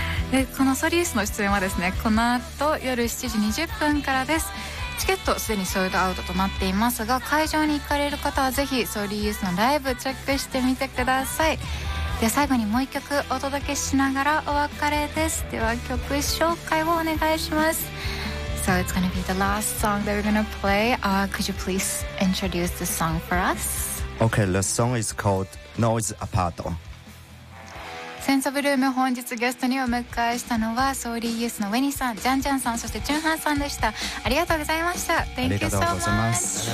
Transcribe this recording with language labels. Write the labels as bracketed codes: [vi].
[ja] でこのソリウスの出演はですね、この後夜7時20分からです。チケットすでにソールドアウトとなっていますが、会場に行かれる方はぜひソーリーユースのライブチェックしてみてください。で最後にもう一曲お届けしながらお別れです。では曲紹介をお願いします。 [en] So it's gonna be the last song that we're gonna play. Could you please introduce the song for us? Okay, the song is called Noise Apart. [ja] センサブルーム、本日ゲストにお迎えしたのはソーリーユースのウェニさん、ジャンジャンさん、そしてチュンハンさんでした。ありがとうございました。 [en] Thank you so much. [ja] ありがとうございます。